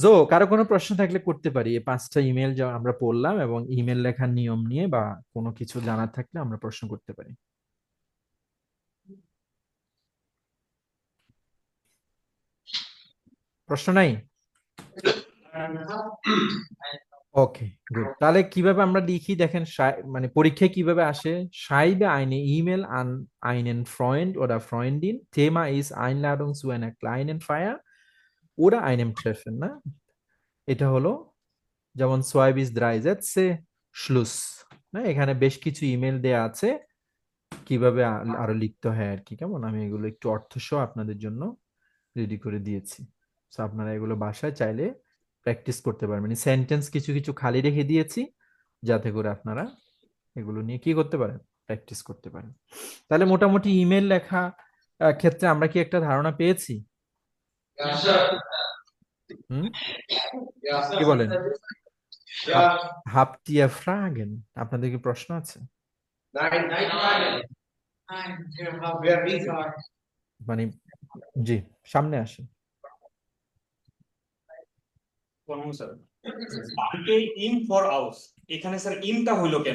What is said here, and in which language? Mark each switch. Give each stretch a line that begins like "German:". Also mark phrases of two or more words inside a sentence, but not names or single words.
Bangla: কারো কোনো প্রশ্ন থাকলে করতে পারি, এই 5টা ইমেল যা আমরা পড়লাম এবং ইমেল লেখার নিয়ম নিয়ে বা কোনো কিছু জানার থাকলে আমরা প্রশ্ন করতে পারি। প্রশ্ন নাই? ওকে, গুড। তাহলে কিভাবে আমরা লিখি দেখেন, মানে পরীক্ষায় কিভাবে আসে:
German: schreibe eine E-Mail an einen Freund oder Freundin, Thema ist Einladung zu einer kleinen Feier oder einem Treffen,
Bangla: না? এটা হলো যেমন
German: zwei bis drei Sätze, Schluss,
Bangla: না? এখানে বেশ কিছু ইমেল দেয়া আছে কিভাবে আরো লিখতে হয় আর কি, কেমন? আমি এগুলো একটু অর্থ সহ আপনাদের জন্য রেডি করে দিয়েছি। তো আপনারা এগুলো বাসায় চাইলে প্র্যাকটিস করতে পারবেন। সেন্টেন্স কিছু কিছু খালি রেখে দিয়েছি যাতে করে আপনারা এগুলো নিয়ে কি করতে পারেন, প্র্যাকটিস করতে পারেন। তাহলে মোটামুটি ইমেল লেখা ক্ষেত্রে আমরা কি একটা ধারণা পেয়েছি? হুম, কি বলেন?
German: habt ihr Fragen?
Bangla: আপনাদের কি প্রশ্ন আছে? মানে, জি, সামনে আসেন। স্যার, স্পার্কে ইন ফর হাউস, এখানে স্যার ইনটা হইলো কেন?